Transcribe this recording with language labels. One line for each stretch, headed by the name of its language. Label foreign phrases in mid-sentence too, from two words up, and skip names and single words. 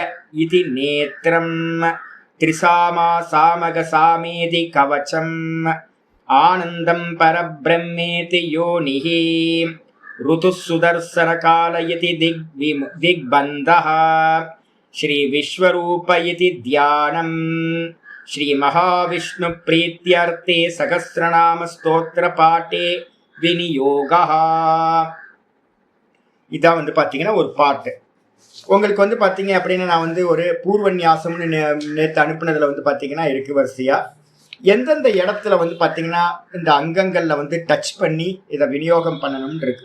Sanskrit: इति नेत्रम् त्रिसामा सामगसामेति कवचम् आनन्दं परब्रह्मेति योनिः ऋतुः सुदर्शनकाल इति दिग्बन्धः श्री विश्वरूप इति ध्यानम् श्री महाविष्णु प्रीत्यर्थे सहस्रनाम स्तोत्र पाठे विनियोगः.
Tamil: இதான் வந்து பார்த்தீங்கன்னா ஒரு பாட்டு. உங்களுக்கு வந்து பார்த்தீங்க அப்படின்னா நான் வந்து ஒரு பூர்வ நியாசம்னு நேற்று அனுப்புனதுல வந்து பார்த்தீங்கன்னா இருக்கு வரிசையா. எந்தெந்த இடத்துல வந்து பார்த்தீங்கன்னா இந்த அங்கங்கள்ல வந்து டச் பண்ணி இதை விநியோகம் பண்ணணும்னு இருக்கு.